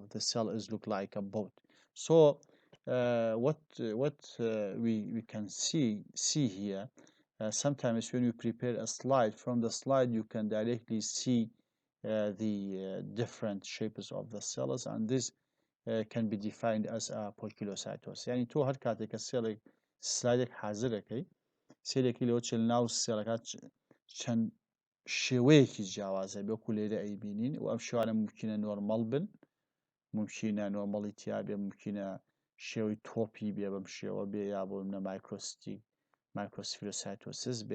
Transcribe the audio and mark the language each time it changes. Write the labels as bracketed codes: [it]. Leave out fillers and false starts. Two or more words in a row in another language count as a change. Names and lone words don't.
[en] The cell is look like a boat. So, what we can see here, sometimes when you prepare a slide, from the slide you can directly see the different shapes of the cells, and this can be defined as a poikilocytosis. [ckb] يعني تو هر كاتێک کە سێڵێک سلایدێک حازرەکەی سێرێکی لەوە چلناو سێڵەکە چەند شێوەیەکی جیاوازە بێکو لێرە ئەیبینین و ئەم شێوانە ممکنە نۆرمەڵ بن، ممکنە نۆرمەڵی تیا بێ، ممکنە شێوەی تۆپی بێ بەم شێوە بێ، یا بۆ منە مایکرۆسفیرۆسایتۆسیس بێ،